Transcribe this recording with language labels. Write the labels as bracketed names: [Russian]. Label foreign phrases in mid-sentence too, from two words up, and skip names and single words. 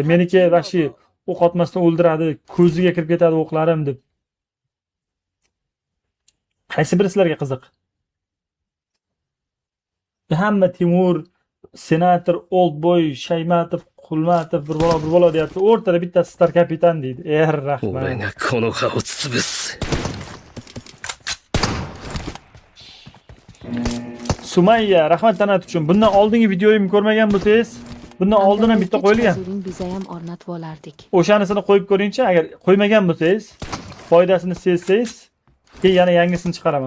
[Uzbek] Meniki vashi o'q otmasdan o'ldiradi, ko'ziga kirib ketadi o'qlarim deb. Qaysi biri sizlarga qiziq? Hamma Timur, senator, Oldboy, Shaymatov, Qulmatov bir bola deyapti. O'rtada bittasi star kapitan deydi. Rahmat. [Japanese] 俺がこの葉を潰す。 [Uzbek] Sumayya, rahmat tanat uchun. Bundan oldingi videoyimni ko'rmagan bo'lsangiz, bundan oldin ham bitta qo'yilgan. Biza ham o'rnatib olardik. O'shanisini qo'yib ko'ringchi, agar qo'ymagan bo'lsangiz, foydasini sezsangiz, keyin yana yangisini chiqaraman.